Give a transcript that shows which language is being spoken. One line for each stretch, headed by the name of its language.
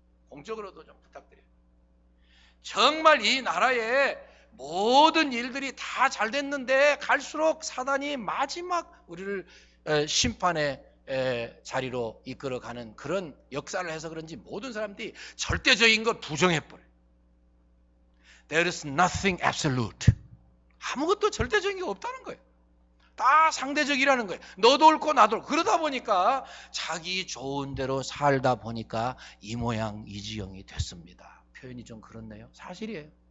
Korean: 공적으로도 좀 부탁드려요. 정말 이 나라의 모든 일들이 다 잘 됐는데 갈수록 사단이 마지막 우리를 심판의 자리로 이끌어가는 그런 역사를 해서 그런지 모든 사람들이 절대적인 걸 부정해버려요.
English: There is nothing absolute.
Korean: 아무것도 절대적인 게 없다는 거예요. 다 상대적이라는 거예요. 너도 옳고 나도 옳고. 그러다 보니까 자기 좋은 대로 살다 보니까 이 모양 이 지경이 됐습니다. 표현이 좀 그렇네요. 사실이에요.